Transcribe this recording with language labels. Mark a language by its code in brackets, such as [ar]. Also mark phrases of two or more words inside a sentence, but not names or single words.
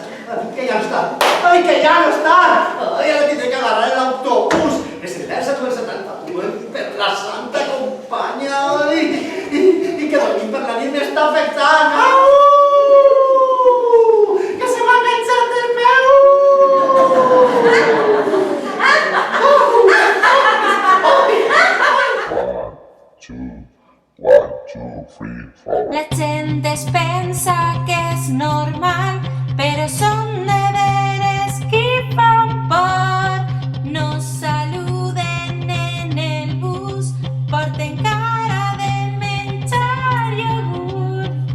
[ca] Que ja no està. Ai, que ja no està. Ai, ara tindré que agarrar l'autobús. És el 1071 per la santa companya. Ai, i que dormim per la nit m'està afectant. Au! Que se m'ha enganxat el peu! [en] One, two, three, four. [ca] La gent es pensa que és normal, però són deberes qui fan por. No saluden en el bus, porten cara de menjar iogurt.